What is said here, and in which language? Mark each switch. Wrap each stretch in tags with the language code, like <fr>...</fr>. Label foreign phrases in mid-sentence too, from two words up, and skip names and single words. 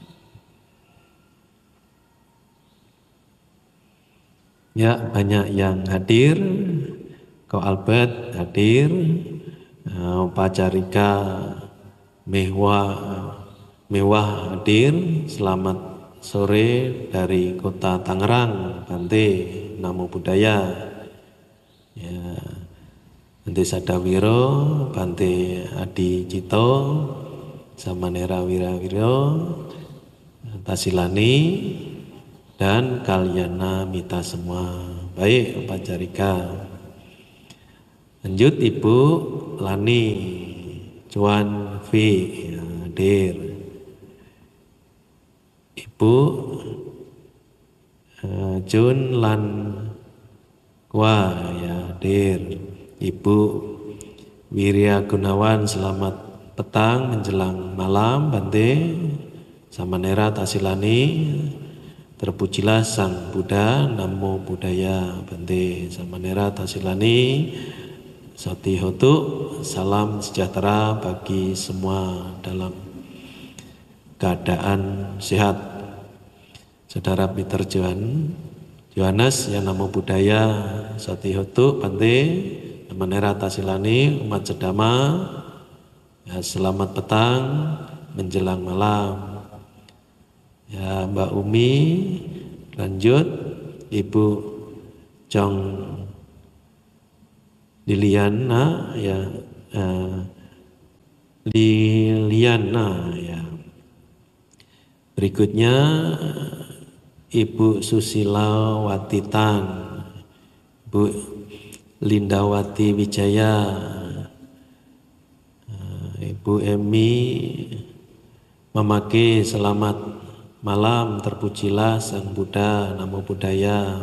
<id>Ya, banyak yang hadir. Ko Albert hadir, Pak Carika Mewah hadir. Selamat sore dari kota Tangerang, Bante.</id> <pi>Namo Buddhaya.</pi> <id>Bante Sadawiro, Bante Adi Cito, Samanera Wirawiro, Tasilani, dan Kalyana Mita semua. Baik, Upacarika. Lanjut Ibu Lani, Cuan V, ya, hadir. Ibu Jun Lan Kwa, ya, hadir. Ibu Wirya Gunawan, selamat petang menjelang malam Bante Samanera Tasilani. Terpujilah Sang Buddha,</id> <pi>Namo Buddhaya.</pi> <id>Bante Samanera Tasilani,</id> <pi>Sati Hotu,</pi> <id>salam sejahtera bagi semua dalam keadaan sehat. Saudara Peter Johannes, ya</id> <pi>Namo Buddhaya. Sati Hotu,</pi> <id>Bante Samanera Tasilani, umat Sedama, ya, selamat petang menjelang malam. Ya, Mbak Umi, lanjut Ibu Chong Liliana, ya, Liliana, ya. Berikutnya Ibu Susila Watitan, Bu Lindawati Wijaya, Ibu Emi Memake, selamat malam, terpujilah Sang Buddha,</id> <pi>Namo Buddhaya.</pi>